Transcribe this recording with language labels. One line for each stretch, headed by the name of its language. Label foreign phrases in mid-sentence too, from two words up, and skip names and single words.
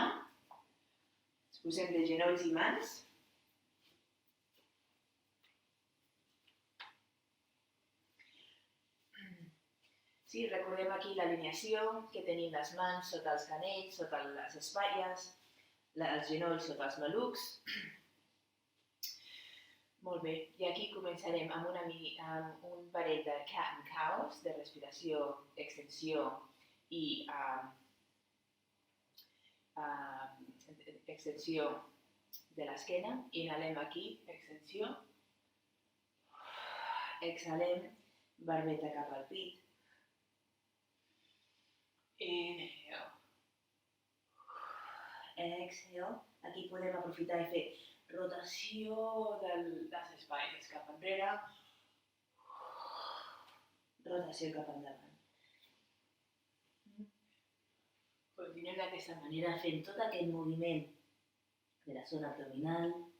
Catalan: Ens posem de genolls i mans. Sí, recordem aquí l'alineació, que tenim les mans sota els canells, sota les espatlles, els genolls sota els malucs. Molt bé, i aquí començarem amb un parell de
English: cat and cows,
Catalan: de respiració, extensió i extensió de l'esquena. Inhalem aquí, extensió. Exhalem, barbeta cap al pit.
English: Inhale. Exhale.
Catalan: Aquí podem aprofitar i fer rotació de les espatlles cap enrere. Rotació cap endavant. Continuem d'aquesta manera fent tot aquest moviment de la zona abdominal.